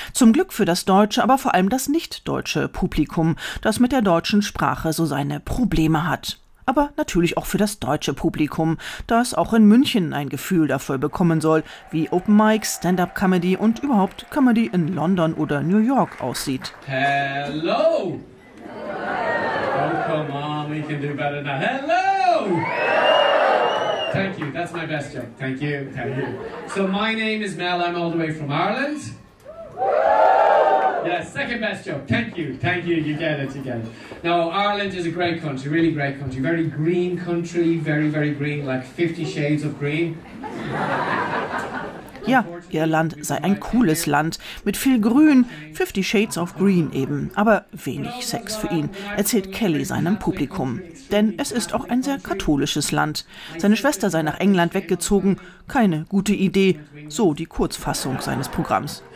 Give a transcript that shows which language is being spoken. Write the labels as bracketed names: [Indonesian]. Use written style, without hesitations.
[German] Zum Glück für das deutsche, aber vor allem das nicht-deutsche Publikum, das mit der deutschen Sprache so seine Probleme hat. Aber natürlich auch für das deutsche Publikum, das auch in München ein Gefühl dafür bekommen soll, wie Open Mics, Stand-Up-Comedy und überhaupt Comedy in London oder New York aussieht. [English] Hello! Oh, come on, we can do better now. Hello! Thank you, that's my best joke. Thank you. So my name is Mel, I'm all the way from Ireland. Yes, second best joke. Thank you. You get it. Now, Ireland is a great country, really great country. Very green country, very, very green, like 50 shades of green. [German] Ja, Irland sei ein cooles Land, mit viel Grün, 50 Shades of Green eben, aber wenig Sex für ihn, erzählt Kelly seinem Publikum. Denn es ist auch ein sehr katholisches Land. Seine Schwester sei nach England weggezogen, keine gute Idee, so die Kurzfassung seines Programms.